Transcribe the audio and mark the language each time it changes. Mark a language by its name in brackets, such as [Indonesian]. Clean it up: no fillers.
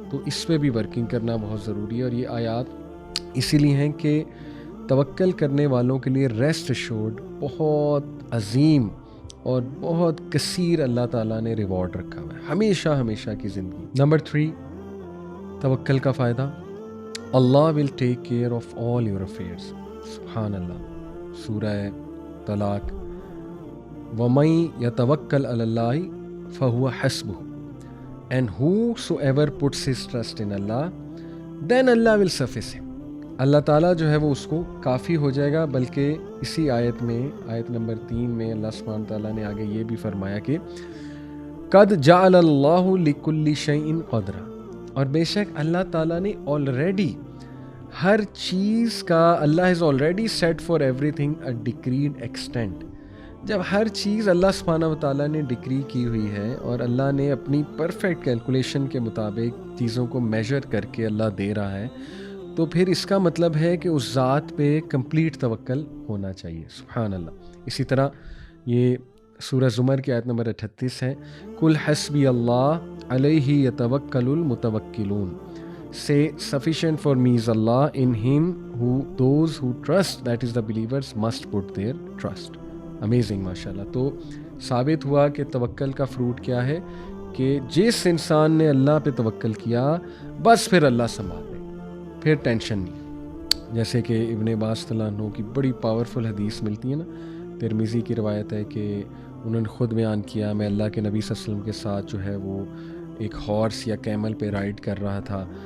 [Urdu] تو اس پہ بھی ورکنگ کرنا بہت ضروری ہے. اور یہ آیات اسی لیے ہیں کہ توکل کرنے والوں کے لیے ریسٹ ایشورڈ بہت عظیم اور بہت کثیر اللہ تعالیٰ نے ریوارڈ رکھا ہوا ہے ہمیشہ کی زندگی. نمبر 3، توکل کا فائدہ، [English] اللہ will take care of all your affairs. [Urdu] سبحان اللہ. [English] سورہ طلاق، [Arabic] وَمَن يَتَوَكَّلْ عَلَى اللَّهِ فَهُوَ حَسْبُهُ [English] and whosoever puts his trust in Allah then Allah will suffice him. [Urdu] اللہ تعالیٰ جو ہے وہ اس کو کافی ہو جائے گا. بلکہ اسی آیت میں، آیت نمبر 3 میں اللہ سبحانہ تعالیٰ نے آگے یہ بھی فرمایا کہ [Arabic] قَدْ جَعَلَ اللَّهُ لِكُلِّ شَيْءٍ قَدْرًا، [Urdu] اور بے شک اللہ تعالیٰ نے آلریڈی ہر چیز کا، [English] اللہ is already set for everything a decreed extent. [Urdu] جب ہر چیز اللہ سبحانہ و تعالیٰ نے ڈکری کی ہوئی ہے اور اللہ نے اپنی پرفیکٹ کیلکولیشن کے مطابق چیزوں کو میجر کر کے اللہ دے رہا ہے، تو پھر اس کا مطلب ہے کہ اس ذات پہ کمپلیٹ توکل ہونا چاہیے. سبحان اللہ. اسی طرح یہ سورہ زمر کی آیت نمبر 38 ہے، [Arabic] قُلْ حَسْبِيَ اللَّهُ عَلَيْهِ يَتَوَكَّلُ الْمُتَوَكِّلُونَ. [English] Say sufficient for me is Allah, in him those who trust, that is the believers, must put their trust. [Urdu] Amazing ماشاءاللہ. تو ثابت ہوا کہ توکل کا فروٹ کیا ہے، کہ جس انسان نے اللہ پہ توکل کیا بس پھر اللہ سنبھال لے، پھر ٹینشن نہیں. جیسے کہ ابن عباس رضی اللہ عنہ کی بڑی پاورفل حدیث ملتی ہے نا، ترمذی کی روایت ہے کہ انہوں نے خود بیان کیا، میں اللہ کے نبی صلی اللہ علیہ وسلم کے ساتھ جو ہے وہ ایک ہارس یا کیمل پہ رائڈ کر رہا تھا،